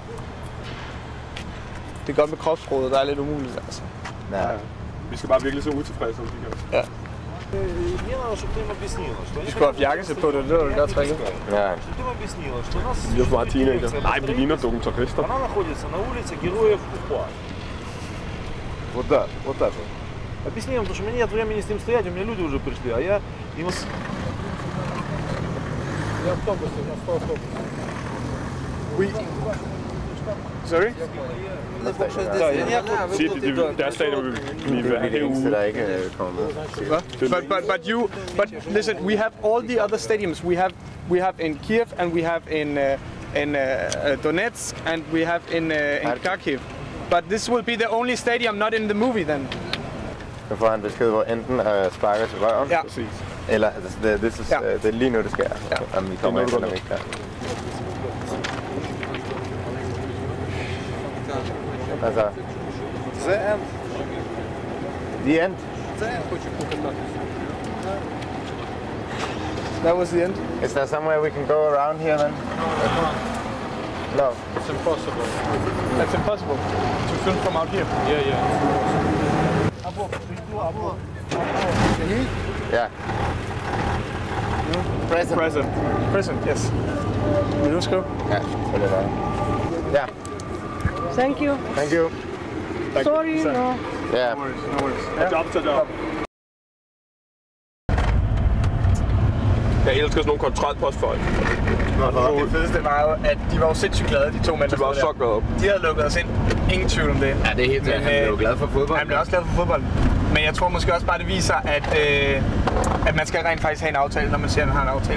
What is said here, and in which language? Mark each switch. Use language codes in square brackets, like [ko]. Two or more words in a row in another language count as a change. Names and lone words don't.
[da] Det er godt med kropsrådet, der er lidt umuligt, altså. Ja. Vi skal bare virkelig så utilfredse, om de kan. Ja. Vi skulle have jakkesæt på, det var det der tricket. Ja. Vi er for meget teenager. Nej, vi ligner dokumentarister. [ru] Вот так. Объясни им, потому что у меня нет времени с ним стоять, у меня люди уже пришли, а я им... [en] Sorry? But listen, we have all the other stadiums. We have in Kiev and we have in Donetsk and we have in Kharkiv. But this will be the only stadium not in the movie then. [da] Nu får han besked, hvor enten sparker til røven, ja. Eller det er lige nu, det sker, ja. Om vi kommer ind, eller vi ikke kan. Altså... [en] The end. The end? [uk] Це я хочу покататися. [en] That was the end. Is there somewhere we can go around here then? No. It's impossible. That's impossible to film from out here. Yeah. Yeah. Present, yes. [da] Vil du skrive? Ja, selvfølgelig være. Ja. [en] Thank you. Thank you. Sorry, no. [da] Ja. [en] No worries. Job to job. [da] Jeg elsker sådan nogle kontrolpostfolk. Det fedeste var jo, at de var jo sindssygt glade, de to mænd. De var så glade. De havde lukket os ind. Ingen tvivl om det. Ja, det er helt sikkert. Han blev jo glad for fodbold. Han blev også glad for fodbold. Men jeg tror måske også bare, det viser, at man skal rent faktisk have en aftale, når man siger, at man har en aftale.